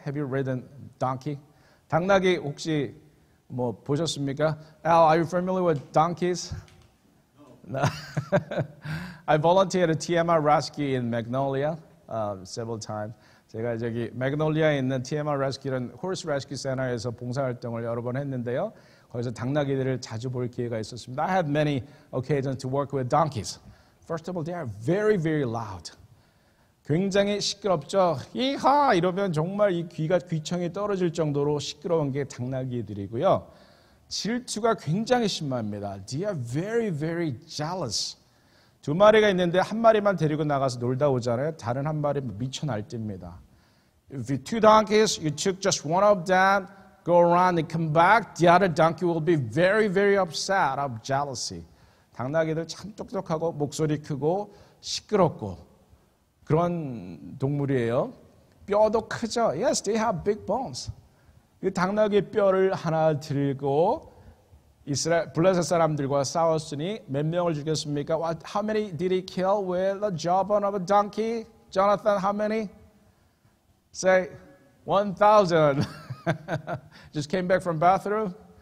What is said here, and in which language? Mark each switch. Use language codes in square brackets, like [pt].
[en] Have you ridden donkey? [ko] 당나귀 혹시 뭐 보셨습니까? [en] Al, are you familiar with donkeys? No. I volunteered at TMR Rescue in Magnolia several times. [ko] 제가 저기 매그놀리아에 있는 TMR Rescue라는 Horse Rescue Center에서 봉사활동을 여러 번 했는데요. 거기서 당나귀들을 자주 볼 기회가 있었습니다. [en] I had many occasions to work with donkeys. First of all, they are very, very loud. [ko] 굉장히 시끄럽죠. 이하 이러면 정말 이 귀청이 떨어질 정도로 시끄러운 게 당나귀들이고요. 질투가 굉장히 심합니다. [en] They are very, very jealous. [ko] 두 마리가 있는데 한 마리만 데리고 나가서 놀다 오잖아요. 다른 한 마리 미쳐 날뜁니다. [en] If you two donkeys, you took just one of them, go around and come back, the other donkey will be very, very upset of jealousy. [ko] 당나귀들 참 똑똑하고 목소리 크고 시끄럽고 그런 동물이에요. 뼈도 크죠. [en] Yes, they have big bones. [ko] 이 당나귀 뼈를 하나 들고 이스라엘 블레셋 사람들과 싸웠으니 몇 명을 죽였습니까? [en] How many did he kill with the jawbone of a donkey? Jonathan, how many? Say 1,000. Just came back from bathroom?